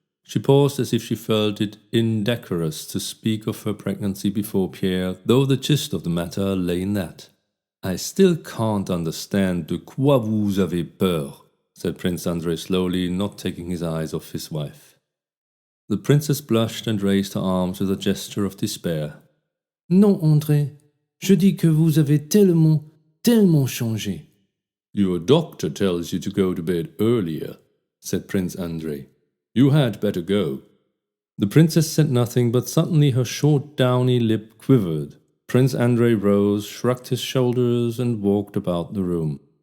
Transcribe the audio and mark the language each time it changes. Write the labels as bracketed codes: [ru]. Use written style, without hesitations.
[en] She paused as if she felt it indecorous to speak of her pregnancy before Pierre, though the gist of the matter lay in that. "I still can't understand [fr] de quoi vous avez peur," [en] said Prince Andrei slowly, not taking his eyes off his wife. The princess blushed and raised her arms with a gesture of despair. [fr] "Non, André, je dis que vous avez tellement changé." [en] "Your doctor tells you to go to bed earlier," said Prince Andrei. "You had better go." The princess said nothing, but suddenly her short downy lip quivered. Prince Andrei rose, shrugged his shoulders, and walked about the room.